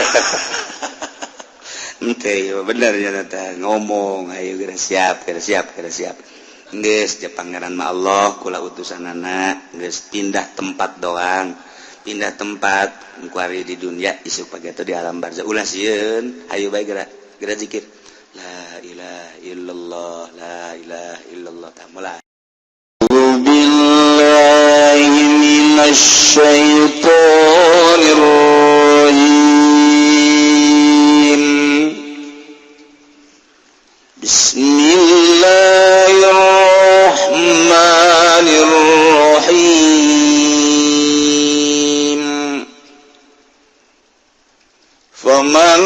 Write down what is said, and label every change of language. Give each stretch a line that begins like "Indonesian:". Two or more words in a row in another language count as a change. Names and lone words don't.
Sundanese: ente bener nya teh ngomong ayo geura siap geus teh pangeran mah Allah kula utusanana geus pindah tempat doang pindah tempat kuari di dunia isuk pagi itu di alam barzah ulah sieun ayo bae geura zikir
Arabic: لا إله إلا الله لا إله إلا الله
Sundanese: mulai
Arabic: بالله من الشيطان الرجيم بسم الله الرحمن الرحيم فمن